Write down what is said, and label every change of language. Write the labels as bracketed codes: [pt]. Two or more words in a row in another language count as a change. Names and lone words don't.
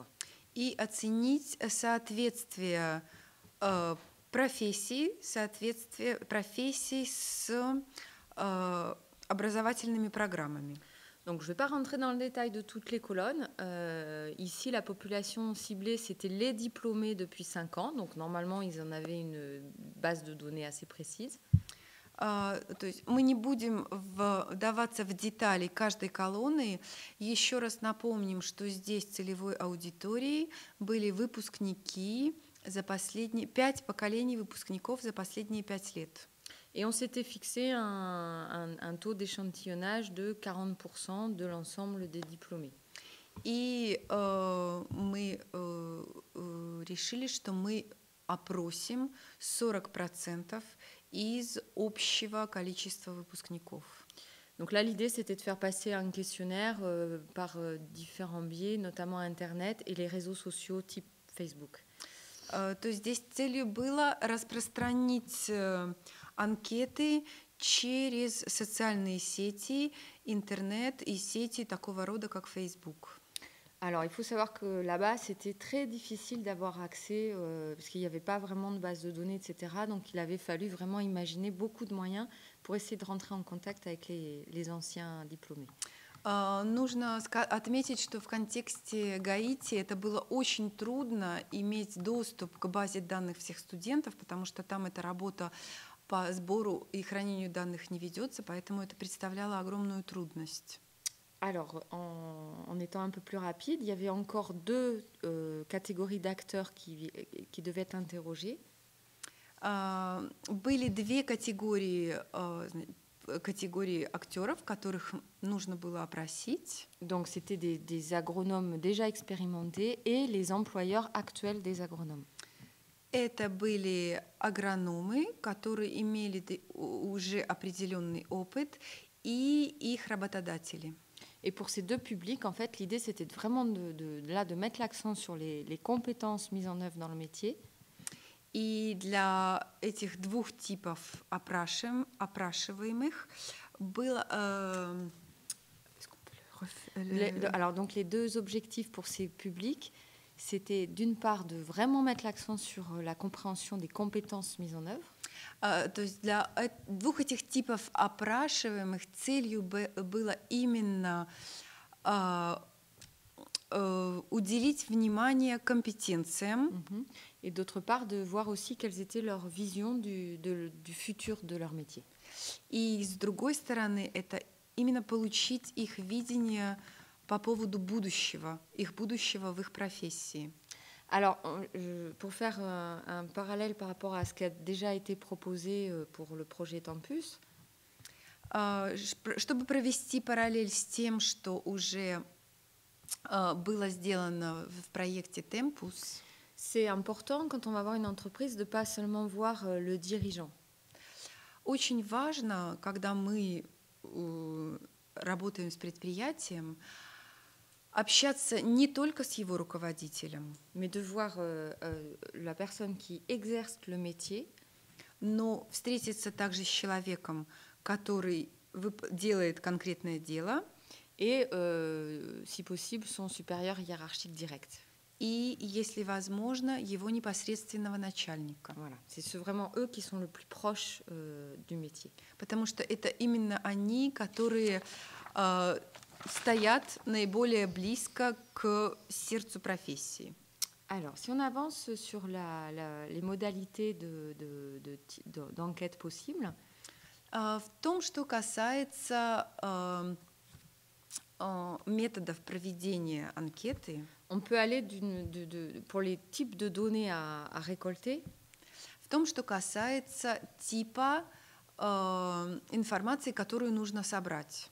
[ru] И оценить соответствие профессий с образовательными программами. [fr] Donc, je ne vais pas rentrer dans le détail de toutes les colonnes. Ici, la population ciblée, c'était les diplômés depuis 5 ans. Donc, normalement, ils en avaient une base de données assez précise. [ru] То есть мы не будем вдаваться в детали каждой колонны. Еще раз напомним, что здесь целевой аудиторией были выпускники за последние 5 поколений выпускников за последние 5 лет. [fr] Et on s'était fixé un taux d'échantillonnage de 40% de l'ensemble des diplômés. [ru] И мы решили, что мы опросим 40% из общего количества выпускников. [fr] Donc là, l'idée, c'était de faire passer un questionnaire par différents biais, notamment Internet et les réseaux sociaux type Facebook. [ru] То есть здесь целью было распространить анкеты через социальные сети, интернет и сети такого рода, как Facebook. [fr] Alors, il faut savoir que là-bas, c'était très difficile d'avoir accès, parce qu'il n'y avait pas vraiment de base de données, etc. Donc, il avait fallu vraiment imaginer beaucoup de moyens pour essayer de rentrer en contact avec les anciens diplômés. [ru] Нужно отметить, что в контексте Гаити это было очень трудно иметь доступ к базе данных всех студентов, потому что там эта работа по сбору и хранению данных не ведется, поэтому это представляло огромную трудность. [fr] Alors, en étant un peu plus rapide, il y avait encore 2 catégories d'acteurs qui devaient être interrogés. [ru] Были 2 категории актеров, которых нужно было опросить. [fr] Donc, c'était des agronomes déjà expérimentés et les employeurs actuels des agronomes. [ru] Это были агрономы, которые имели уже определенный опыт, и их работодатели. [fr] Et pour ces 2 publics, en fait, l'idée, c'était vraiment de mettre l'accent sur les compétences mises en œuvre dans le métier. [ru] И для этих 2 типов опрашиваемых было... [fr] Alors, donc, les 2 objectifs pour ces publics, c'était d'une part de vraiment mettre l'accent sur la compréhension des compétences mises en œuvre. [ru] То есть для 2 этих типов опрашиваемых целью было именно уделить внимание компетенциям. [fr] Et d'autre part, de voir aussi quelles étaient leurs visions du futur de leur métier. [ru] И с другой стороны, это именно получить их видение по поводу будущего, их будущего в их профессии. [fr] Alors, pour faire un parallèle par rapport à ce qui a déjà été proposé pour le projet Tempus, [ru] чтобы провести параллель с тем, что уже было сделано в проекте Tempus, [fr] c'est important quand on va voir une entreprise de ne pas seulement voir le dirigeant. [ru] Очень важно, когда мы работаем с предприятием, общаться не только с его руководителем, [fr] mais de voir la personne qui exerce le métier, [ru] но встретиться также с человеком, который делает конкретное дело, [fr] et, si possible, son supérieur hiérarchique direct. [ru] и, если возможно, его непосредственного начальника. [fr] Voilà. C'est vraiment eux qui sont le plus proches du métier. [ru] Потому что это именно они, которые стоят наиболее близко к сердцу профессии. [fr] Alors, si on avance sur les modalités d'enquête possibles, [ru] В том, что касается методов проведения анкеты, [fr] on peut aller pour les types de données à récolter. [ru] в том, что касается типа информации, которую нужно собрать.